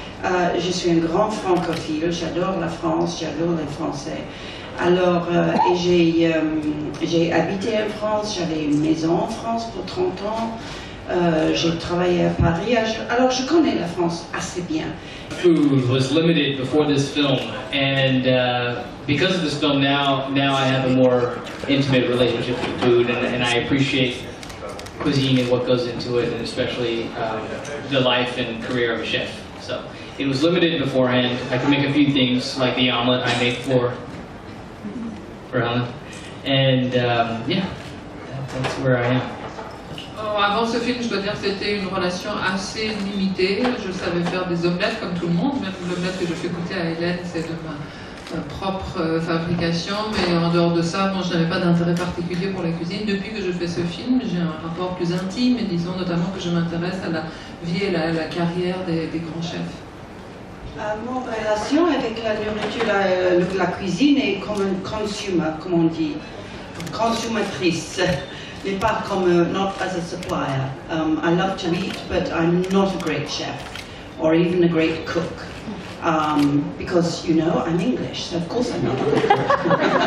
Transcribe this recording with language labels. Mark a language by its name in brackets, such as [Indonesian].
[French] Je suis un grand francophile, j'adore la France, j'adore les Français. Alors, j'ai habité en France, j'avais une maison en France pour 30 ans. J'ai travaillé à Paris, alors je connais la France assez bien. [English] Food was limited before this film, and because of this film, now I have a more intimate relationship with food, and I appreciate cuisine and what goes into it, and especially the life and career of a chef. So it was limited beforehand. I could make a few things like the omelet I make for Helen, and yeah, that's where I am. [French] Avant ce film, je dois dire que c'était une relation assez limitée. Je savais faire des omelettes comme tout le monde, même l'omelette que je fais goûter à Hélène, c'est de ma propre fabrication, mais en dehors de ça, moi, je n'avais pas d'intérêt particulier pour la cuisine. Depuis que je fais ce film, j'ai un rapport plus intime, et disons notamment que je m'intéresse à la vie et la carrière des grands chefs. Mon relation avec la nourriture, la cuisine est comme un consumer, comme on dit, consommatrice. Mais pas comme, [English] not as a supplier. I love to eat, but I'm not a great chef, or even a great cook. Because, you know, I'm English, so of course I'm not a good cook.